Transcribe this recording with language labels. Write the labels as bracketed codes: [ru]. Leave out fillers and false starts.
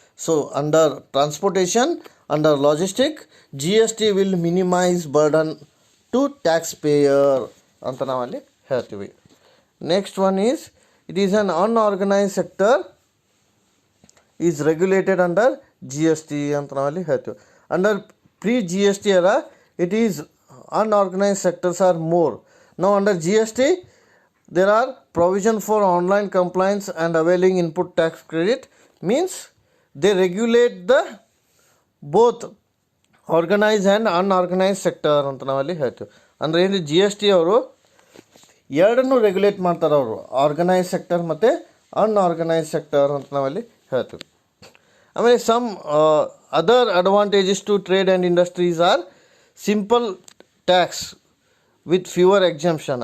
[en] so under transportation, under logistic, G S T will minimise burden to taxpayer [kn] ಅಂತ ನಾವಲ್ಲಿ ಹೇಳ್ತೀವಿ. [en] next one is it is an unorganise sector is regulated under G S T [kn] ಅಂತ ನಾವಲ್ಲಿ ಹೇಳ್ತೀವಿ. [en] Under pre-GST era, it is unorganized sectors are more. Now under GST, there are provision for online compliance and availing input tax credit. Means they regulate the both organized and unorganized sector [kn] ಅಂತ ನಾವಲ್ಲಿ ಹೇಳ್ತೀವಿ. ಅಂದರೆ ಏನು, G S T ಅವರು ಎರಡನ್ನೂ regulate ಮಾಡ್ತಾರೆ ಅವರು, organise sector ಮತ್ತು ಅನ್ಆರ್ಗನೈಸ್ ಸೆಕ್ಟರ್ ಅಂತ ನಾವಲ್ಲಿ ಹೇಳ್ತೀವಿ. ಆಮೇಲೆ [en] Some other advantages to trade and industries are simple tax with fewer exemption.